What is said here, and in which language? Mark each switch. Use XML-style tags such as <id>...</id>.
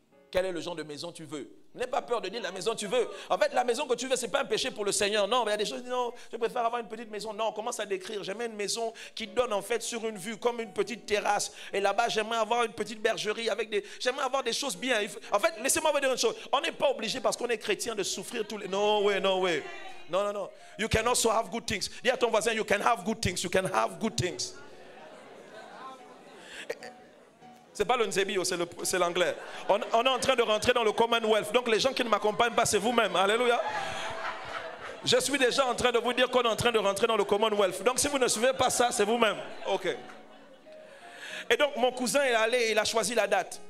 <fr>Quel est le genre de maison tu veux? N'aie pas peur de dire la maison que tu veux. En fait, la maison que tu veux, ce n'est pas un péché pour le Seigneur. Non, mais il y a des choses, non, je préfère avoir une petite maison. Non, on commence à décrire. J'aimerais une maison qui donne en fait sur une vue, comme une petite terrasse. Et là-bas, j'aimerais avoir une petite bergerie avec des... J'aimerais avoir des choses bien. En fait, laissez-moi vous dire une chose. On n'est pas obligé parce qu'on est chrétien de souffrir tous les...</fr> <en>No way, no way.</en> <fr>Non, non, non.</fr> <en>You can also have good things.</en> <fr>Dis à ton voisin,</fr> <en>you can have good things. You can have good things.</en> <fr>C'est pas le Nzebio, c'est l'anglais. On est en train de rentrer dans le Commonwealth. Donc les gens qui ne m'accompagnent pas, c'est vous-même. Alléluia. Je suis déjà en train de vous dire qu'on est en train de rentrer dans le Commonwealth. Donc si vous ne suivez pas ça, c'est vous-même. Ok. Et donc mon cousin est allé, il a choisi la date.</fr>